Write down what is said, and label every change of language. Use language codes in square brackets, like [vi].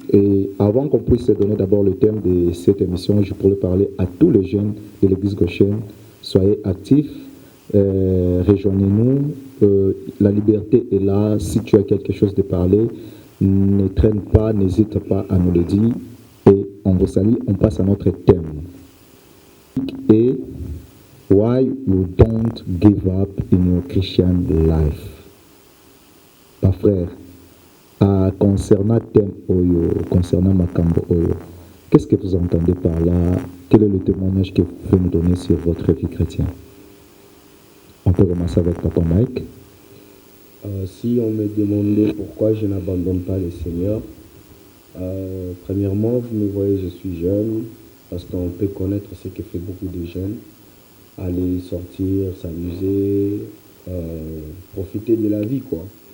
[fr] Et avant qu'on puisse se donner d'abord le thème de cette émission, je pourrais parler à tous les jeunes de l'église Goshen. Soyez actifs, rejoignez-nous. La liberté est là. Si tu as quelque chose de parler, ne traîne pas, n'hésite pas à nous le dire. Et on vous salue, on passe à notre thème. [en] Et why you don't give up in your Christian life. [fr] Pas frère. Concernant thème Oyo, concernant [ln] Makambo Oyo, [fr] qu'est-ce que vous entendez par là? Quel est le témoignage que vous pouvez nous donner sur votre vie chrétienne? On peut commencer avec Papa Mike. Si on me demandait pourquoi je n'abandonne pas le Seigneur, premièrement, vous me voyez, je suis jeune, parce qu'on peut connaître ce que fait beaucoup de jeunes, aller sortir, s'amuser, profiter de la vie, quoi.